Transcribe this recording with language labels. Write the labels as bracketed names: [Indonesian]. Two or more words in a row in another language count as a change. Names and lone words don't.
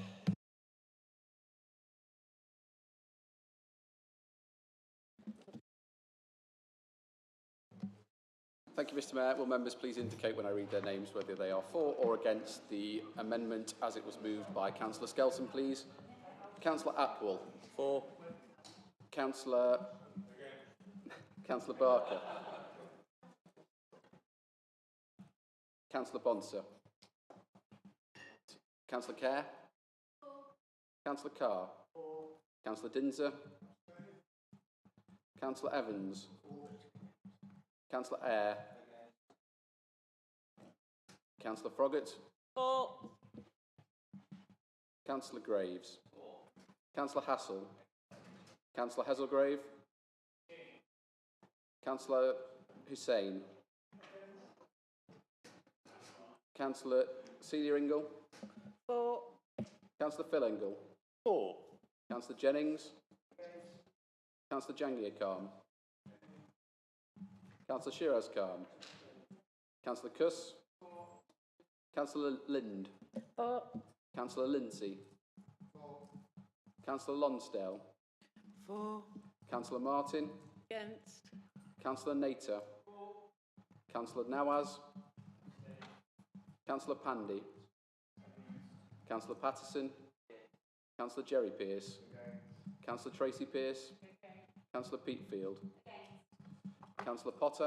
[English] Thank you, Mr. Mayor. Will members please indicate when I read their names whether they are for or against the amendment as it was moved by Councillor Skelton, please. Councillor Atwell. For. Councillor Barker. Councillor Bonser. Councillor Kerr. Councillor Carr. Councillor Dinser. Councillor Evans. Councillor Eyre. Councillor Froggatt. For. Councillor Graves. Councillor Hassel. Councillor Hazelgrave. Councillor Hussain. Councillor Celia Ingle. For. Councillor Phil Ingle. For. Councillor Jennings. Councillor Jangir Khan. Councillor Shiraz Khan. Councillor Kuss. Councillor Lind. For. Councillor Lindsay. Councillor Lonsdale. For. Councillor Martin. Against. Councillor Nater. Councillor Nawaz. Councillor Pandy. Councillor Patterson. Councillor Jerry Pearce. Councillor Tracy Pearce. Councillor Peatfield. Councillor Potter.